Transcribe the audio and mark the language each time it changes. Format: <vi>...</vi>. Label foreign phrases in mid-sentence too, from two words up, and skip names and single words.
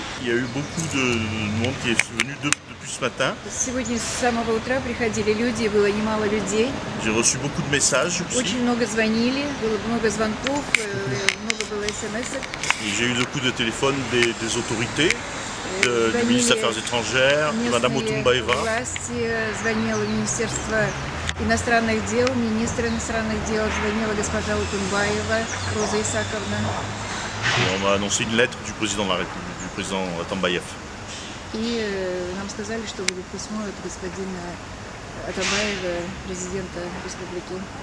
<fr>y a eu beaucoup de monde qui est venu depuis ce matin.</fr> <ru>Сегодня с самого утра приходили люди, было немало людей.</ru> <fr>J'ai reçu beaucoup de messages aussi.</fr> <ru>Очень много звонили, было много звонков, много было смс.</ru> <fr>Et j'ai eu beaucoup de téléphones des autorités, du ministre des Affaires étrangères, de Madame Otumbaeva.</fr> <ru>Власти, звонило Министерство иностранных дел, министр иностранных дел, звонила госпожа Утумбаева, Роза Исаковна.</ru> <fr>Et on m'a annoncé une lettre du président de la République, du président Atambayev.</fr> <ru>И нам сказали, что будет письмо от господина Атамбаева, президента республики.</ru>